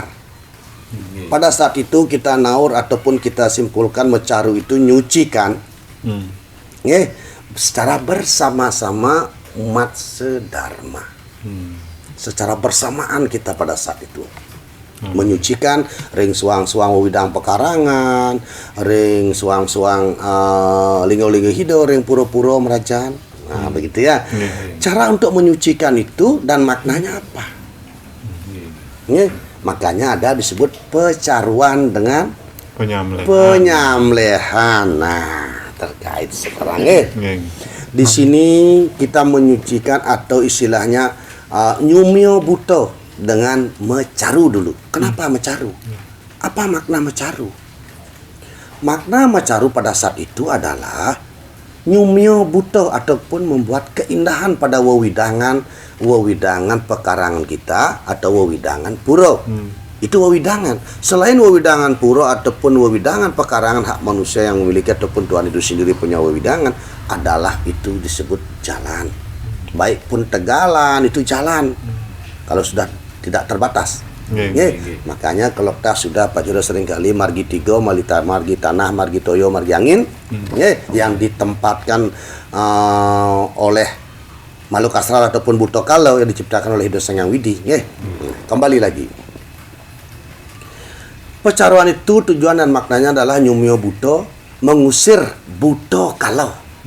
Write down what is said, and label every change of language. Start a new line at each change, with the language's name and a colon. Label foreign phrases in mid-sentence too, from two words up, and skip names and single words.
Indonesian: Pada saat itu kita naur ataupun kita simpulkan mecaru itu nyucikan, secara bersama-sama umat sedharma. Secara bersamaan kita pada saat itu menyucikan
Balinese: ring suang-suang widang pekarangan, ring suang-suang linggo-linggo hido, ring puro-puro merajan.
Indonesian: Nah, begitu ya. Cara untuk menyucikan itu dan maknanya apa? Makanya ada disebut pecaruan dengan penyambelehan. Nah, terkait sekarang di sini kita menyucikan atau istilahnya
Balinese: nyumyo buto
Indonesian: dengan mecaru dulu. Kenapa mecaru? Apa makna mecaru? Makna mecaru pada saat itu adalah
Balinese: nyumyo buto
Indonesian: ataupun membuat keindahan pada wewidangan pekarangan kita atau wewidangan puro. Itu wewidangan. Selain wewidangan puro ataupun wewidangan pekarangan hak manusia yang memiliki ataupun Tuhan itu sendiri punya wewidangan adalah itu disebut jalan. Baik pun tegalan itu jalan. Kalau sudah tidak terbatas. Makanya kalau kita sudah Pak Jero seringkali
Balinese: margi tigo, margi tanah, margi toyo, margi angin,
Indonesian: yang ditempatkan oleh makhluk astral ataupun buto kalau yang diciptakan oleh Ido Sang Hyang Widi. Kembali lagi. Pecaruan itu tujuan dan maknanya adalah
Balinese: nyumyo buto,
Indonesian: mengusir buto kalau.